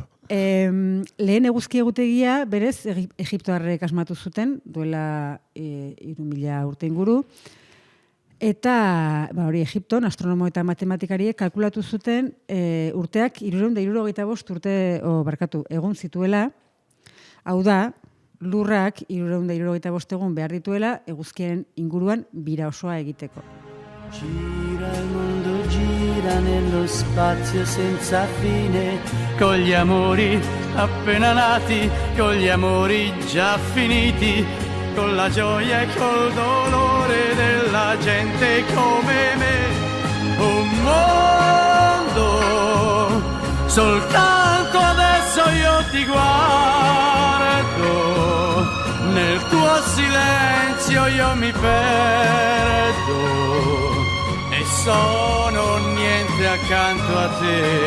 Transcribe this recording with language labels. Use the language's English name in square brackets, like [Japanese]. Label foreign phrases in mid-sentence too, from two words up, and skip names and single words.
[Basque] Lehen eguzki egutegia, berez, Egiptoarrek asmatu zuten, duela 3.000 urte inguru, eta hori Egipton, astronomo eta matematikariek kalkulatu zuten urteak 365 urte, egun zituela, hau da, lurrak 365 egun behar dituela eguzkiaren inguruan bira osoa egiteko. [Italian] Gira il mondo, gira nello spazio senza fine, con gli amori appena nati, con gli amori già finiti, con la gioia e col dolore della gente come me. Un mondo, soltanto adesso io ti guardo, nel tuo silenzio io mi perdo e sono notte accanto a te.